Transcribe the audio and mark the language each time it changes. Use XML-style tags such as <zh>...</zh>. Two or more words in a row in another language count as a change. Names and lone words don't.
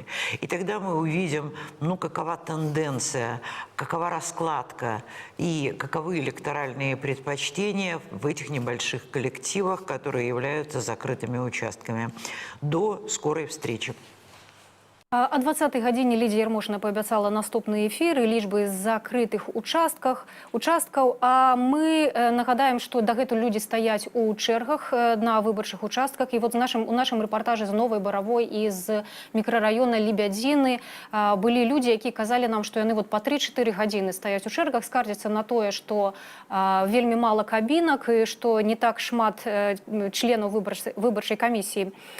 <ru>И тогда мы увидим, какова тенденция, какова раскладка и каковы электоральные предпочтения в этих небольших коллективах, которые являются закрытыми участками. До скорой встречи.</ru> <be>О 20-й гадзіне Лідія Ярмошына паабяцала наступны эфір і лічбы закрытых участкаў. А мы нагадаем, што дагэтуль людзі стаяць у чэргах на выбарчых участках. І вот у нашым рэпартажы з Новай Баравой і з мікрараёна Лебядзіны былі людзі, якія казалі нам, што яны па 3-4 гадзіны стаяць у чэргах, скардзяцца на тое, што вельмі мала кабінак і што не так шмат членаў выбарчай камісіі працуюць.</be>